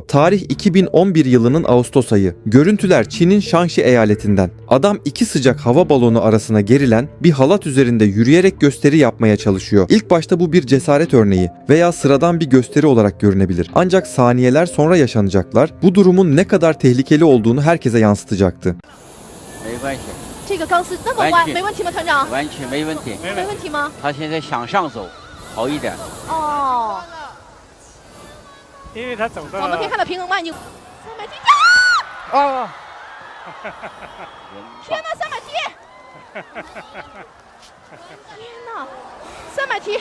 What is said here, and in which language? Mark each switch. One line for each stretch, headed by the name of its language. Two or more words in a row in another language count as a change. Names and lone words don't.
Turkish: Tarih 2011 yılının Ağustos ayı. Görüntüler Çin'in Şangşi eyaletinden. Adam iki sıcak hava balonu arasına gerilen bir halat üzerinde yürüyerek gösteri yapmaya çalışıyor. İlk başta bu bir cesaret örneği veya sıradan bir gösteri olarak görünebilir. Ancak saniyeler sonra yaşanacaklar bu durumun ne kadar tehlikeli olduğunu herkese yansıtacaktı.
Chinese: 这个钢丝那么弯，没问题吗，团长？完全没问题，没问题吗？他现在想上走，好一点。哦，因为他走到我们可以看到平衡慢镜。300梯啊！天哪，300梯！天哪，300梯！